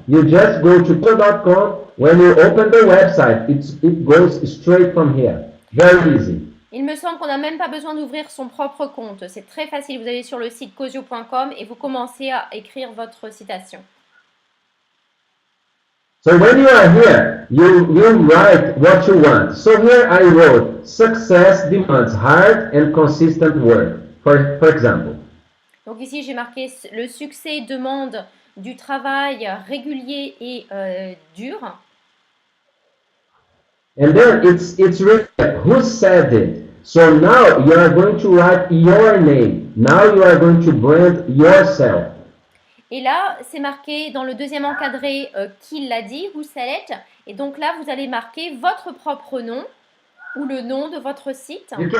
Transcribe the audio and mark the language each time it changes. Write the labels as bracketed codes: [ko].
[en] You just go to Quozio.com. When you open the website, it goes straight from here. Very easy. [fr] Il me semble qu'on n'a même pas besoin d'ouvrir son propre compte. C'est très facile. Vous allez sur le site Quozio.com et vous commencez à écrire votre citation. [en] So when you are here, you write what you want. So here I wrote, success demands hard and consistent work, for example. Donc ici, j'ai marqué le succès demande du travail régulier et dur. And then it's written, who said it? So now you are going to write your name. Now you are going to brand yourself. [fr] Et là, c'est marqué dans le deuxième encadré qui l'a dit, [en] who said it. [fr] Et donc là, vous allez marquer votre propre nom ou le nom de votre site.